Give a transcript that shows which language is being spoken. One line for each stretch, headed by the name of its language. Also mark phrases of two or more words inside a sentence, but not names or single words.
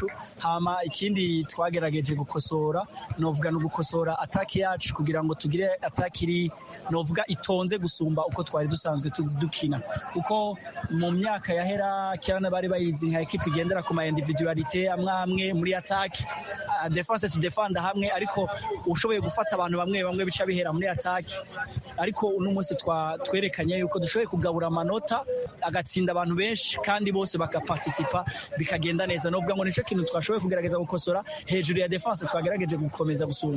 Rundi: Hama ikindi twagerageje gukosora, novuga no gukosora ataki yacu kugira ngo tugire ataki novuga itonze gusumba uko twari dusanzwe dukina, kuko mu myaka yahera Kerne bari bayizi nka equipe igendera ku ma individualite amwe muri ataki,
English: defense to defend
Rundi: hamwe, ariko ushoboye gufata abantu bamwe bica bihera muri ataki. Ariko uno munsi twerekanye yuko dushoboye kugabura amanota agatsinda abantu benshi kandi bose bakaparticipa bikagenda neza. Novuga ngo nico kintu twashoboye kugerageza gukosora hejuru ya defense twagerageje gukomeza gusumba.